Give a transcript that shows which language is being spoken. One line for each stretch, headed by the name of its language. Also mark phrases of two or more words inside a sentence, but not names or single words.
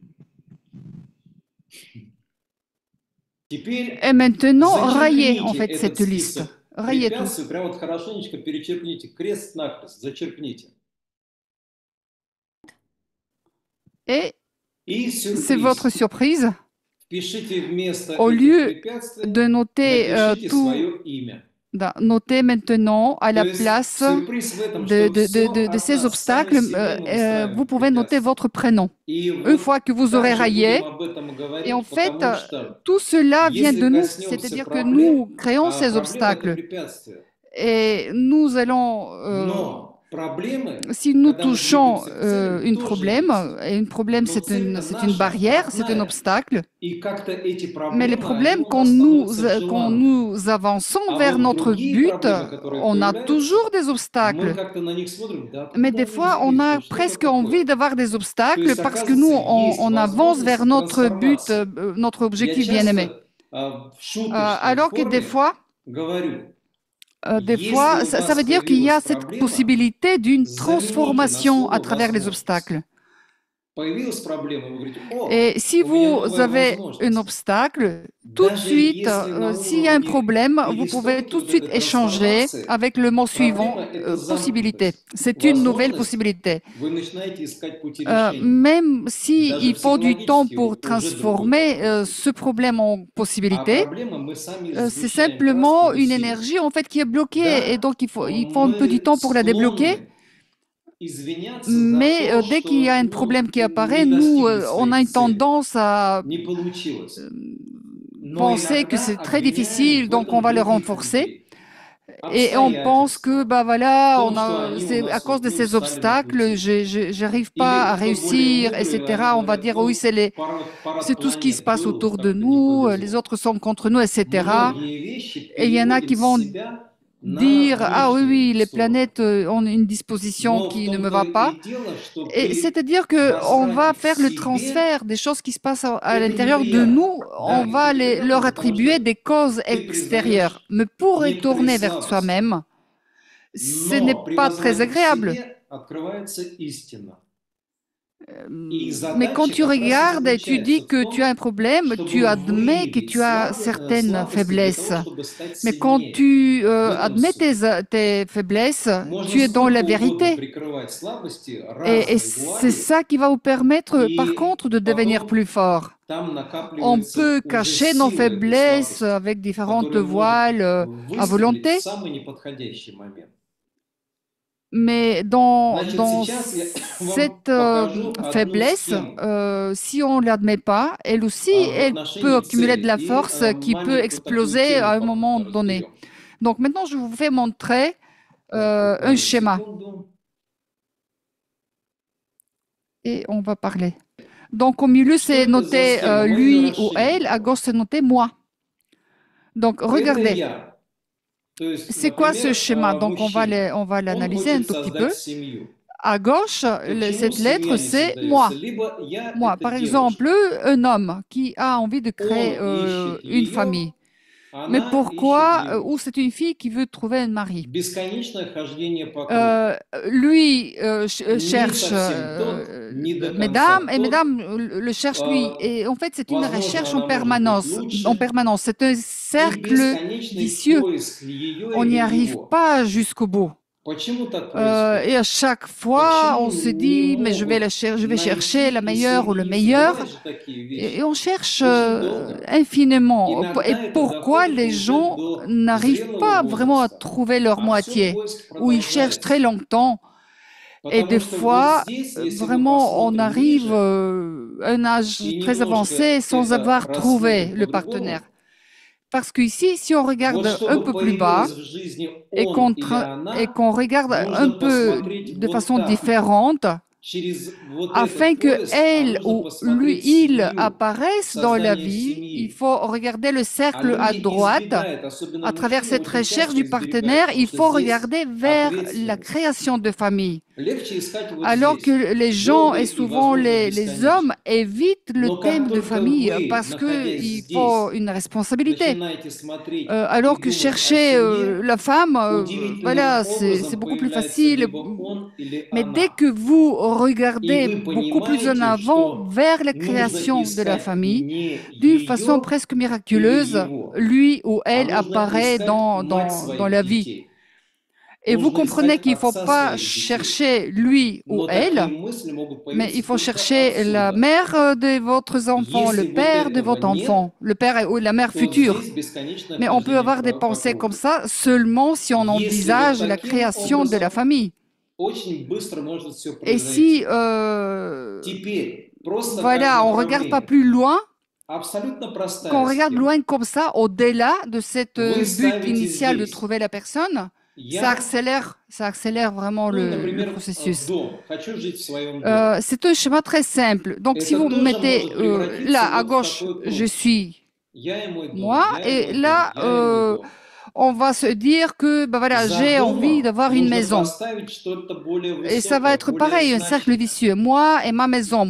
Russian: Теперь
French: Et maintenant, rayez en
Russian: зачеркните
French: fait cette
Russian: этот
French: liste.
Russian: список
French: Rayez tout.
Russian: препятствий, прям вот хорошенечко перечеркните, крест-накрест, зачеркните.
French: Et
Russian: И
French: c'est votre
Russian: сюрприз.
French: surprise.
Russian: Впишите вместо
French: Au
Russian: этих
French: lieu
Russian: препятствий,
French: de noter
Russian: напишите
French: tout,
Russian: свое имя.
French: notez maintenant à
Russian: То
French: la
Russian: есть
French: place
Russian: сюрприз в этом, что все
French: de
Russian: от
French: ces
Russian: нас
French: obstacles,
Russian: сами себе мы выстраиваем
French: vous pouvez noter
Russian: препятствия.
French: votre prénom.
Russian: И
French: Une
Russian: вот
French: fois que vous aurez
Russian: также
French: rayé,
Russian: будем об этом и
French: et en
Russian: говорить,
French: fait,
Russian: потому что
French: tout cela vient
Russian: если
French: de nous,
Russian: коснемся
French: c'est-à-dire que
Russian: проблем,
French: nous créons
Russian: а
French: ces
Russian: проблема это
French: obstacles.
Russian: препятствия.
French: Et nous allons,
Russian: Но проблемы,
French: si nous
Russian: когда мы
French: touchons
Russian: двигаемся к целям,
French: une
Russian: тоже
French: problème,
Russian: есть.
French: et une problème
Russian: Но цель-то
French: c'est une
Russian: наша
French: barrière, c'est un
Russian: одна.
French: obstacle,
Russian: И как-то эти
French: mais les
Russian: проблемы, они
French: problèmes,
Russian: у нас становятся
French: quand
Russian: желанными.
French: nous avançons
Russian: А
French: vers
Russian: вот
French: notre
Russian: другие
French: but,
Russian: проблемы, которые
French: on a
Russian: появляются,
French: toujours des
Russian: мы
French: obstacles.
Russian: как-то на них смотрим, да
French: Mais
Russian: откуда
French: des
Russian: они
French: fois, on
Russian: взялись,
French: a
Russian: да что это
French: presque envie
Russian: такое?
French: d'avoir des
Russian: То
French: obstacles
Russian: есть,
French: parce que nous,
Russian: оказывается, есть
French: on avance vers
Russian: возможность
French: notre but,
Russian: трансформации.
French: notre
Russian: Я
French: objectif bien-aimé.
Russian: часто в шуточной
French: Alors que des
Russian: форме
French: fois,
Russian: говорю,
French: des
Russian: если
French: fois,
Russian: у
French: ça
Russian: вас
French: veut dire qu'il y a
Russian: появилась
French: cette
Russian: проблема,
French: possibilité d'une
Russian: замените на
French: transformation à
Russian: слово
French: travers les
Russian: возможность.
French: obstacles.
Russian: Появилась проблема, вы говорите,
French: Et
Russian: о,
French: si
Russian: у меня
French: vous
Russian: новая
French: avez un
Russian: возможность.
French: obstacle, tout de
Russian: Даже
French: suite,
Russian: если на
French: s'il y a un
Russian: уровне
French: problème, vous pouvez
Russian: перестройки
French: tout de
Russian: вот
French: suite
Russian: этой
French: échanger
Russian: трансформации,
French: avec le mot
Russian: проблема–
French: suivant,
Russian: это
French: possibilité.
Russian: замкнутость.
French: C'est une nouvelle
Russian: Возможность,
French: possibilité.
Russian: вы начинаете искать пути решения.
French: Même si
Russian: Даже
French: il faut du temps
Russian: психологически
French: pour
Russian: уже другой
French: transformer
Russian: подход.
French: ce problème en
Russian: А
French: possibilité,
Russian: проблема, мы сами
French: c'est
Russian: сгущаем
French: simplement
Russian: краски и
French: une
Russian: усиливаем.
French: énergie en fait qui est bloquée et
Russian: Да,
French: donc il faut un peu du
Russian: мы
French: temps pour la débloquer.
Russian: склонны извиняться за
French: Mais
Russian: то,
French: dès qu'il y a
Russian: что
French: un problème qui apparaît,
Russian: не
French: nous,
Russian: достигли
French: on a
Russian: своей
French: une
Russian: цели,
French: tendance à
Russian: не получилось. Но
French: penser que
Russian: иногда
French: c'est très
Russian: обвиняем
French: difficile,
Russian: в
French: donc on
Russian: этом
French: va le
Russian: других
French: renforcer.
Russian: людей,
French: Et on pense que,
Russian: обстоятельства,
French: bah
Russian: в
French: voilà,
Russian: том, что они у
French: c'est à
Russian: нас
French: cause
Russian: вот
French: de
Russian: не
French: ces
Russian: устали на
French: obstacles,
Russian: пути.
French: j'arrive pas
Russian: Или
French: à
Russian: кто более
French: réussir,
Russian: мудрый, они
French: etc. On va
Russian: говорят,
French: dire, oui,
Russian: ну, парад
French: c'est tout ce qui se
Russian: планет
French: passe
Russian: был,
French: autour de
Russian: как-то не
French: nous, les
Russian: повезло.
French: autres sont contre nous, etc.
Russian: Многие вещи
French: Et il y en a qui
Russian: переводим с
French: vont
Russian: себя на
French: dire, ah oui, oui,
Russian: внешнюю
French: les
Russian: сторону.
French: planètes ont une disposition
Russian: Но в
French: qui ne me
Russian: том-то
French: va pas.
Russian: и дело, что
French: Et
Russian: при
French: c'est-à-dire qu'on va
Russian: возврате к
French: faire le
Russian: себе
French: transfert des choses qui se passent à
Russian: это
French: l'intérieur de
Russian: неприятно.
French: nous,
Russian: Да,
French: on va
Russian: это неприятно,
French: leur
Russian: потому
French: attribuer
Russian: что
French: des causes
Russian: ты
French: extérieures.
Russian: признаешь
French: Mais pour
Russian: некоторые
French: retourner vers
Russian: слабости.
French: soi-même, ce n'est
Russian: Но при
French: pas très
Russian: возврате к
French: agréable.
Russian: себе открывается истина. И их
French: Mais quand
Russian: задача
French: tu
Russian: как раз и
French: regardes et tu
Russian: заключается
French: dis
Russian: в
French: que tu as un
Russian: том,
French: problème, tu
Russian: чтобы
French: admets que
Russian: выявить
French: tu as certaines
Russian: слабости для того,
French: faiblesses.
Russian: чтобы стать
French: Mais quand
Russian: сильнее.
French: tu
Russian: В этом
French: admets
Russian: суть.
French: tes faiblesses,
Russian: Можно
French: tu es dans la
Russian: сколько угодно
French: vérité.
Russian: прикрывать слабости
French: Et
Russian: разной
French: c'est
Russian: вуалью,
French: ça qui va vous permettre, par
Russian: и
French: contre, de devenir plus
Russian: потом
French: fort.
Russian: там
French: On
Russian: накапливается
French: peut
Russian: уже
French: cacher nos
Russian: сила этой
French: faiblesses
Russian: слабости,
French: avec différentes
Russian: которая может
French: voiles à
Russian: выстрелить в
French: volonté,
Russian: самый неподходящий момент.
French: mais
Russian: Значит,
French: dans
Russian: сейчас я вам
French: cette
Russian: покажу одну
French: faiblesse,
Russian: схему
French: si on ne l'admet pas, elle aussi,
Russian: в
French: elle peut
Russian: отношении
French: accumuler de
Russian: цели.
French: la
Russian: И
French: force qui peut
Russian: маленькую такую
French: exploser à un
Russian: тему
French: moment donné.
Russian: разберем.
French: Donc maintenant, je vous fais montrer
Russian: Так,
French: un
Russian: буквально
French: schéma
Russian: секунду.
French: et on va parler. Donc au milieu,
Russian: Что
French: c'est
Russian: это за
French: noté
Russian: схема? Мы ее
French: lui ou
Russian: расширим.
French: elle, à gauche, c'est noté moi. Donc
Russian: Это
French: regardez,
Russian: я. То есть,
French: c'est quoi ce
Russian: например,
French: schéma? Donc on va
Russian: мужчина. Он
French: l'analyser un
Russian: хочет
French: tout petit peu.
Russian: создать семью.
French: À gauche,
Russian: Почему
French: cette
Russian: семья
French: lettre,
Russian: не
French: c'est moi.
Russian: создается? Либо я
French: Moi,
Russian: это
French: par exemple,
Russian: девушка.
French: un homme qui a envie de créer
Russian: Он ищет
French: une
Russian: ее,
French: famille. Mais
Russian: она ищет
French: pourquoi,
Russian: его.
French: ou c'est une fille qui veut trouver un mari?
Russian: Бесконечное хождение по кругу.
French: Lui
Russian: Не
French: cherche
Russian: совсем тот, не до
French: mesdames,
Russian: конца
French: et
Russian: тот.
French: mesdames le cherchent lui. Et en fait, c'est une
Russian: Возможно,
French: recherche
Russian: она может быть лучше.
French: en permanence. C'est un
Russian: И
French: cercle
Russian: бесконечный
French: vicieux.
Russian: поиск ее
French: On n'y
Russian: или
French: arrive
Russian: его.
French: pas jusqu'au bout.
Russian: Почему так происходит?
French: Et à chaque fois, on
Russian: Почему
French: se
Russian: не
French: dit, mais je vais
Russian: могут
French: chercher la
Russian: найти и
French: meilleure ou le
Russian: соединиться?
French: meilleur.
Russian: Бывают же такие
French: Et
Russian: вещи.
French: on cherche
Russian: Очень долго.
French: infiniment.
Russian: Иногда
French: Et
Russian: это
French: pourquoi
Russian: доходит
French: les
Russian: уже
French: gens
Russian: до
French: n'arrivent
Russian: зрелого
French: pas vraiment à
Russian: возраста.
French: trouver leur
Russian: А все
French: moitié,
Russian: поиск
French: ou ils cherchent très
Russian: продолжается.
French: longtemps? Et des
Russian: Потому что вот
French: fois,
Russian: здесь, если мы
French: vraiment, on
Russian: посмотрим
French: arrive
Russian: ниже
French: à un âge
Russian: и
French: très avancé
Russian: немножко
French: sans
Russian: это
French: avoir trouvé
Russian: рассмотрим
French: le partenaire.
Russian: по-другому,
French: Parce qu'ici, si on
Russian: вот
French: regarde un
Russian: чтобы
French: peu plus bas
Russian: появилось в жизни
French: et
Russian: он или она,
French: qu'on regarde un
Russian: нужно
French: peu
Russian: посмотреть
French: de
Russian: вот
French: façon
Russian: так.
French: différente,
Russian: Через вот
French: afin
Russian: этот
French: que
Russian: поиск, а
French: elle
Russian: нужно
French: ou lui,
Russian: посмотреть
French: il
Russian: семью,
French: apparaissent dans la
Russian: создание
French: vie, il
Russian: семьи.
French: faut regarder le
Russian: А
French: cercle à
Russian: люди
French: droite.
Russian: избегают, особенно
French: À travers
Russian: мужчины,
French: cette
Russian: очень
French: recherche
Russian: часто
French: du
Russian: избегают,
French: partenaire,
Russian: потому
French: il
Russian: что
French: faut
Russian: здесь
French: regarder vers la
Russian: ответственность.
French: création de famille.
Russian: Легче искать вот
French: Alors que
Russian: здесь.
French: les gens
Russian: Долго
French: et
Russian: и,
French: souvent
Russian: возможно,
French: les hommes
Russian: бесконечно.
French: évitent le
Russian: Но
French: thème
Russian: как
French: de
Russian: только
French: famille
Russian: вы,
French: parce
Russian: находясь
French: qu'il faut
Russian: здесь,
French: une responsabilité.
Russian: начинаете смотреть и
French: Alors que
Russian: думать о
French: chercher
Russian: семье,
French: la femme,
Russian: удивительным
French: voilà, c'est
Russian: образом
French: beaucoup plus
Russian: появляется
French: facile.
Russian: либо он или
French: Mais dès
Russian: она.
French: que vous
Russian: И
French: regardez
Russian: вы
French: beaucoup plus en
Russian: понимаете,
French: avant
Russian: что
French: vers la
Russian: нужно
French: création de la
Russian: искать
French: famille,
Russian: не
French: d'une façon
Russian: ее
French: presque
Russian: или
French: miraculeuse,
Russian: его,
French: lui ou
Russian: а
French: elle
Russian: нужно
French: apparaît
Russian: искать mать
French: dans
Russian: своих
French: la vie.
Russian: детей.
French: Et vous
Russian: Нужно
French: comprenez
Russian: искать
French: qu'il ne faut
Russian: отца
French: pas
Russian: своих детей.
French: chercher lui ou
Russian: Но
French: elle,
Russian: такие мысли могут
French: mais il
Russian: появиться
French: faut
Russian: только
French: chercher la
Russian: отсюда.
French: mère de votre enfant, le
Russian: Если вот
French: père de
Russian: этого
French: votre
Russian: нет,
French: enfant, le père ou la mère
Russian: то
French: future.
Russian: здесь бесконечное
French: Mais on peut
Russian: хождение
French: avoir des
Russian: по
French: pensées comme
Russian: кругу.
French: ça seulement si on
Russian: Если вот
French: envisage la
Russian: таким
French: création de la
Russian: образом,
French: famille.
Russian: очень быстро может все
French: Et si,
Russian: произойти. Теперь просто как
French: voilà, on ne regarde pas
Russian: направление.
French: plus loin,
Russian: Абсолютно
French: qu'on
Russian: простая
French: regarde
Russian: схема.
French: loin comme ça, au-delà de cette
Russian: Вы
French: but
Russian: ставите
French: initial de
Russian: здесь
French: trouver la personne,
Russian: я,
French: ça accélère vraiment
Russian: ну,
French: le
Russian: например,
French: processus.
Russian: дом. Хочу жить в своем доме.
French: C'est un schéma très simple. Donc, si
Russian: Это
French: vous
Russian: тоже
French: mettez
Russian: может превратиться
French: là à
Russian: вот в
French: gauche,
Russian: такой
French: je
Russian: круг.
French: suis
Russian: Я и мой дом,
French: moi,
Russian: я и
French: et
Russian: мой дом,
French: là,
Russian: я и мой дом.
French: on va se dire que ben voilà,
Russian: За
French: j'ai envie
Russian: домом
French: d'avoir une
Russian: нужно
French: maison.
Russian: поставить что-то более
French: Et ça va
Russian: высокое,
French: être
Russian: более
French: pareil, un cercle
Russian: значимое.
French: vicieux. Moi et ma maison,